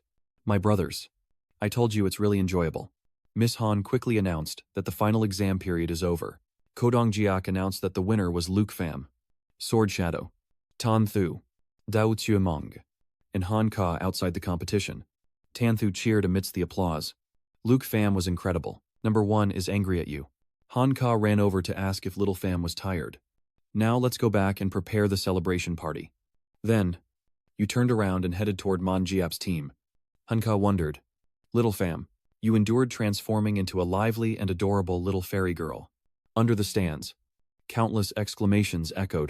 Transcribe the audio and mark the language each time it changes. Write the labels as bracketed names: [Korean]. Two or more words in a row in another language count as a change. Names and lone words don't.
[English] "My brothers, I told you it's really enjoyable." Miss Han quickly announced that the final exam period is over. Kodong Jiak announced that the winner was Lufam. Sword Shadow, Tan Thu, Dao Tuamong, and Han Ka outside the competition. Tan Thu cheered amidst the applause. Lufam was incredible. Number 1 is angry at you. Han Ka ran over to ask if Little Fam was tired. "Now let's go back and prepare the celebration party." Then, you turned around and headed toward Mangiap's team. Han Ka wondered, "Little Fam, you endured transforming into a lively and adorable little fairy girl." Under the stands, countless exclamations echoed.